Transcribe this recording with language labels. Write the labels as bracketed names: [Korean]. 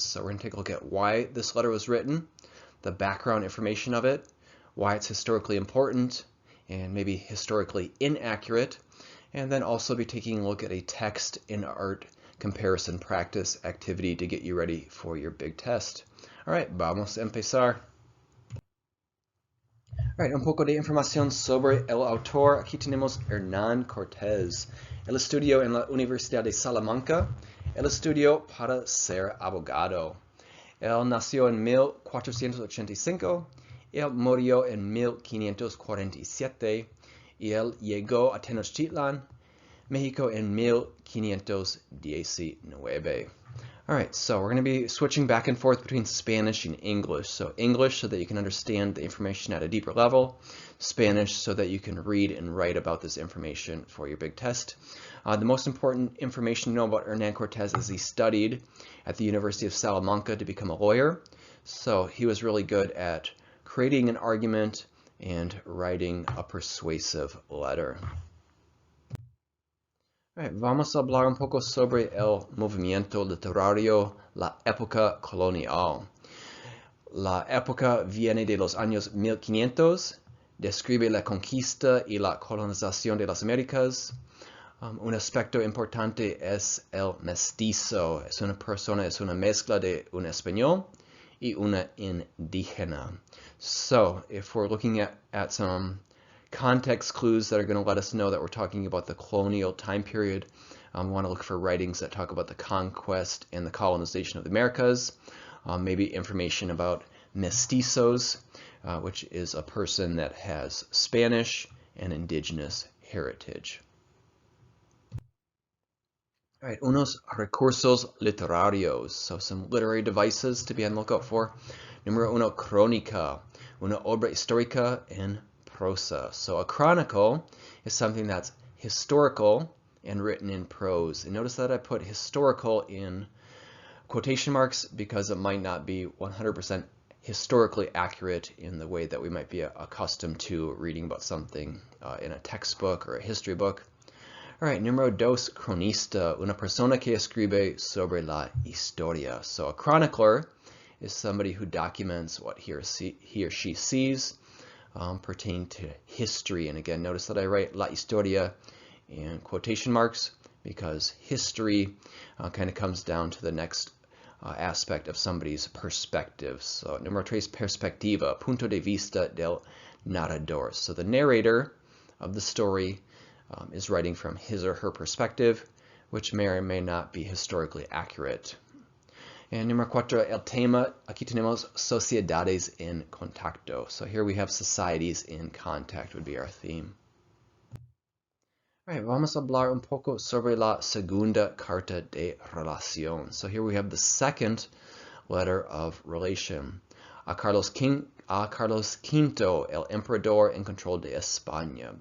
[English] So we're going to take a look at why this letter was written, the background information of it, why it's historically important, and maybe historically inaccurate, and then also be taking a look at a text and art comparison practice activity to get you ready for your big test. All right, [Spanish] vamos a empezar. [English] Right, [Spanish] un poco de información sobre el autor. Aquí tenemos Hernán Cortés. Él estudió en la Universidad de Salamanca. Él estudió para ser abogado. Él nació en 1485. Él murió en 1547. Y él llegó a Tenochtitlan, México en 1519. [English] All right, so we're going to be switching back and forth between Spanish and English. So English so that you can understand the information at a deeper level. Spanish so that you can read and write about this information for your big test. The most important information to know about Hernán Cortés is he studied at the University of Salamanca to become a lawyer. So he was really good at creating an argument and writing a persuasive letter. Right, [Spanish] vamos a hablar un poco sobre el movimiento literario, la época colonial. La época viene de los años 1500, describe la conquista y la colonización de las Américas. Un aspecto importante es el mestizo. Es una persona, es una mezcla de un español y una indígena. [English] So, if we're looking at some context clues that are going to let us know that we're talking about the colonial time period. We want to look for writings that talk about the conquest and the colonization of the Americas. Maybe information about mestizos, which is a person that has Spanish and indigenous heritage. All right, [Spanish] unos recursos literarios. [English] So some literary devices to be on the lookout for. [Spanish] Número uno, crónica, una obra histórica en prosa. [English] So a chronicle is something that's historical and written in prose. And notice that I put historical in quotation marks because it might not be 100% historically accurate in the way that we might be accustomed to reading about something in a textbook or a history book. All right, [Spanish] número dos, cronista, una persona que escribe sobre la historia. [English] So a chronicler is somebody who documents what he or she sees pertaining to history. And again, notice that I write [Spanish] la historia [English] in quotation marks because history kind of comes down to the next aspect of somebody's perspective. So [Spanish] número tres, perspectiva, punto de vista del narrador. [English] So the narrator of the story is writing from his or her perspective, which may or may not be historically accurate. And [Spanish] número cuatro, el tema, aquí tenemos sociedades en contacto. [English] So here we have societies in contact would be our theme. All right, [Spanish] vamos a hablar un poco sobre la Segunda Carta de Relación. [English] So here we have the second letter of relation. [Spanish] A Carlos V, el emperador en control de España.